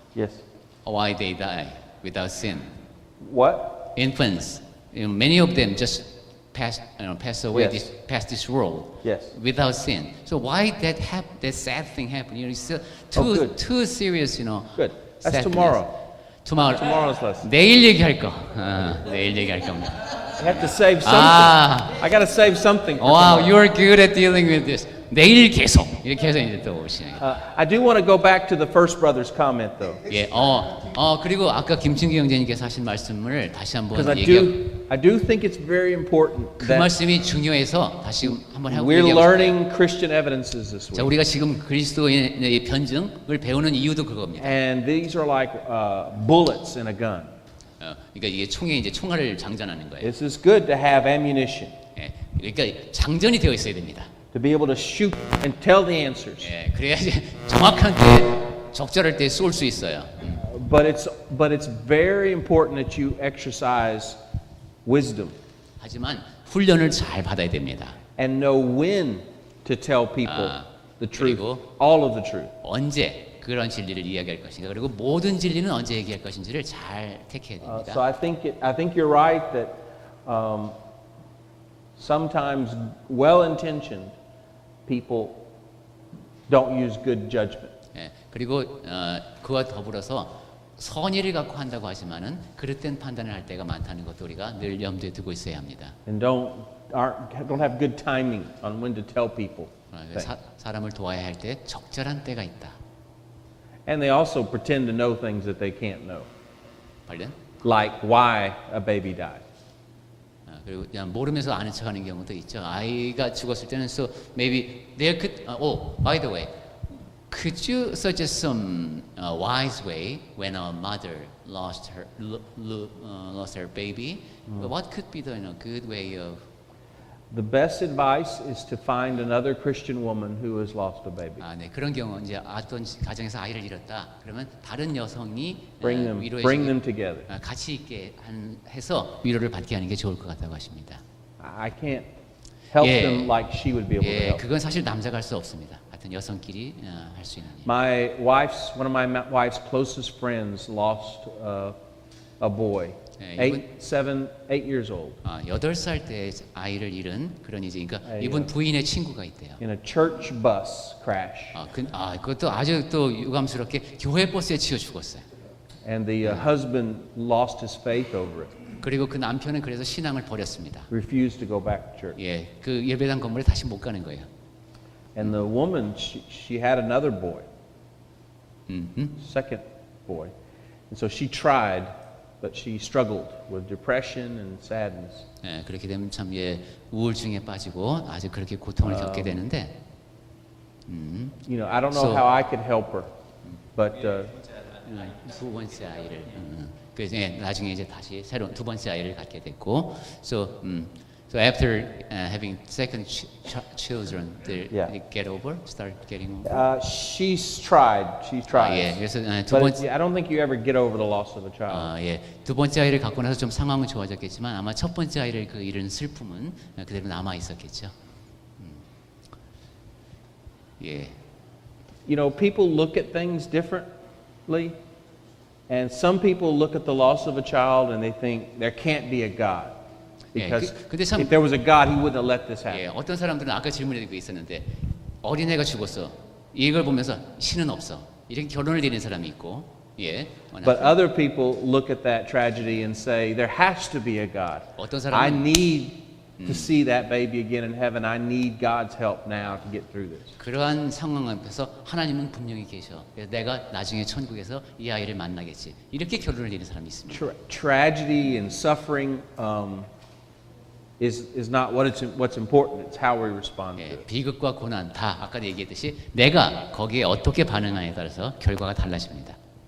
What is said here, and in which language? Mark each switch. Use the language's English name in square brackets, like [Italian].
[English] Yes. Why they die without sin? What? Infants, many of them just pass away, Yes. pass this world Yes. without sin. So why that sad thing happened? It's still good. too serious, Good. That's sadness. tomorrow. Tomorrow's lesson. [Korean] 내일 얘기할 거. 내일 얘기할 겁니다. [English] I have to save something. I got to save something. For Wow, tomorrow. you're good at dealing with this. [Korean] 내일 계속 이렇게 해서 이제 또 오시네요. [English] I do want to go back to the first brother's comment, though, [Korean] 예, 그리고 아까 김충기 형제님께서 하신 말씀을 다시 한번 [English] because [Korean] 얘기하고 [English] I do think it's very important 그 that [Korean] 말씀이 중요해서 다시 한번 하고 [English] we're [Korean] 얘기하고 [English] learning Christian evidences this [Korean] 자, [English] week, [Korean] 우리가 지금 그리스도인의 변증을 배우는 이유도 그겁니다. [English] and these are like bullets in a gun. [Korean] 그러니까 이게 총에 이제 총알을 장전하는 거예요. [English] This is good to have ammunition, [Korean] 예, 그러니까 장전이 되어 있어야 됩니다. [English] to be able to shoot and tell the answers. [Korean] 예, 그래야지 정확한 때, 적절할 때 쏠 수 있어요. [English] But it's very important that you exercise wisdom [Korean] 하지만 훈련을 잘 받아야 됩니다. [English] and know when to tell people the truth, [Korean] 그리고 [English] all of the truth. [Korean] 언제 그런 진리를 이야기할 것인가, 그리고 모든 진리는 언제 얘기할 것인지를 잘 택해야 [English] So I think you're right that sometimes well-intentioned people don't use good judgment. [Korean] 예, 그리고 그와 더불어서 선의를 갖고 한다고 하지만은 그릇된 판단을 할 때가 많다는 것도 우리가 늘 염두에 두고 있어야 합니다. [English] And don't have good timing on when to tell people things. [Korean] 사람을 도와야 할 때 적절한 때가 있다. [English] And they also pretend to know things that they can't know, [Korean] 발견? [English] like why a baby died. [Korean] 그리고 그냥 모르면서 아는 척하는 경우도 있죠. 아이가 죽었을 때는 [English] so maybe there could. By the way, could you suggest some wise way when a mother lost her baby? What could be the good way of? The best advice is to find another Christian woman who has lost a baby. [Korean] 네, 그런 경우 이제 어떤 가정에서 아이를 잃었다. 그러면 다른 여성이 [English] Bring them together. [Korean] 같이 있게 해서 위로를 받게 하는 게 좋을 것 같다고 하십니다. [English] I can't help [Korean] 예. [English] them like she would be able to [Korean] 예, [English] help. [Korean] 그건 사실 남자가 할 수 없습니다. 하여튼 여성끼리 할 수 있는 일. [English] One of my wife's closest friends lost a boy, [Korean] 예, [English] 8 years old, [Korean] 8살 때 아이를 잃은 그런 이제 그러니까 예. 이분 부인의 친구가 있대요. [English] in a church bus crash. [Korean] 그것도 아주 또 유감스럽게 교회 버스에 치여 죽었어요. [English] And the husband lost his faith over it, [Korean] 그리고 그 남편은 그래서 신앙을 버렸습니다. [English] refused to go back to church. [Korean] 예, 그 예배당 건물에 다시 못 가는 거예요. [English] And the woman, she had another boy, second boy. And so she tried, but she struggled with depression and sadness. [Korean] 예, 그렇게 되면 참 우울증에 빠지고 아주 그렇게 고통을 겪게 되는데 [English] You know, I don't know So- how I could help her, but [Korean] 두 번째 아이를 그래서 나중에 이제 다시 새로운 두 번째 아이를 갖게 됐고 [English] so after having second children they Yeah. get over start getting over she's tried. She's tried. [Korean] 예, 그래서 두 [English] But [Korean] 번째 [English] I don't think you ever get over the loss of a child. [Korean] 예, 두 번째 아이를 갖고 나서 좀 상황은 좋아졌겠지만 아마 첫 번째 아이를 그 잃은 슬픔은 그대로 남아 있었겠죠. 예. [English] You know, people look at things differently, and some people look at the loss of a child and they think there can't be a God. [Korean] 예, [English] Because [Korean] 근데 참 [English] if there was a God, he wouldn't have let this [Korean] 예, [English] happen. [Korean] 어떤 사람들은 아까 질문에 그 있었는데 어린애가 죽었어. 이걸 보면서 신은 없어. 이렇게 결론을 내리는 사람이 있고, 예. [English] But other people look at that tragedy and say, there has to be a God. [Korean] 어떤 [English] I [Korean] 사람은 [English] need to see that baby again in heaven. I need God's help now to get through this. [Korean] 그러한 상황 앞에서 하나님은 분명히 계셔. 그래서 내가 나중에 천국에서 이 아이를 만나겠지. 이렇게 결론을 내리는 사람이 있습니다. [English] Tragedy and suffering is not what's important. It's how we respond to [Korean] 예, [English] it. [Korean] 비극과 고난 다 아까 얘기했듯이 내가 거기에 어떻게 반응하냐에 따라서 결과가 달라집니다.